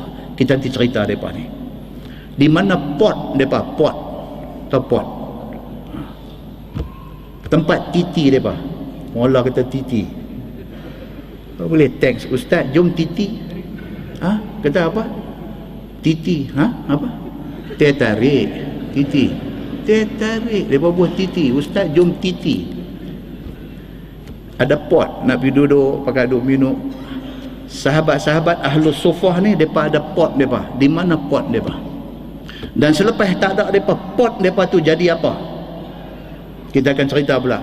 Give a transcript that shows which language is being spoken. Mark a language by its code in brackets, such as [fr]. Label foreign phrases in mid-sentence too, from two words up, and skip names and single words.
[ms] Kita nanti cerita mereka ni. Di mana pot mereka, pot tempat titi mereka. Mula kata titi, boleh teks ustaz, jom titi. Kata apa? Titi. Apa? Teh tarik. Titi. Teh tarik. Mereka buat titi. Ustaz, jom titi. Ada pot nak pergi duduk, pakai duduk minum. Sahabat-sahabat Ahlus Suffah ni, mereka ada pot mereka. Di mana pot mereka? Dan selepas tak ada mereka, pot mereka tu jadi apa? Kita akan cerita pula.